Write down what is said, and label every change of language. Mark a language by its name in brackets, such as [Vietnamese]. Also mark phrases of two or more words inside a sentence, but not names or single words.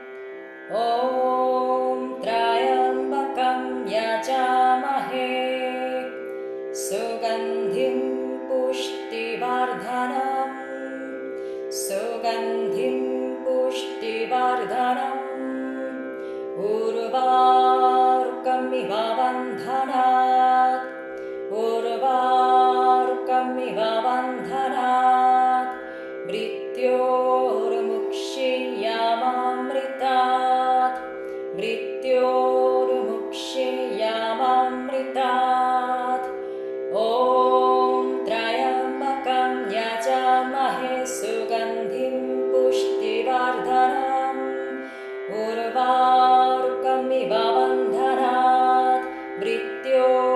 [Sanskrit] 옴 트라얌바캄 야자마헤 수간딤 pushtivardhanam 수간딤 pushtivardhanam urvarukamiva bandhanat urvarukamiva bandhanat mrityurmukshiyamamritat mrityurmukshiyamamritat 옴 트라얌바캄 야자마헤 수간딤 pushtivardhanam urvarukamiva bandhanat mrityurmukshiyamamritat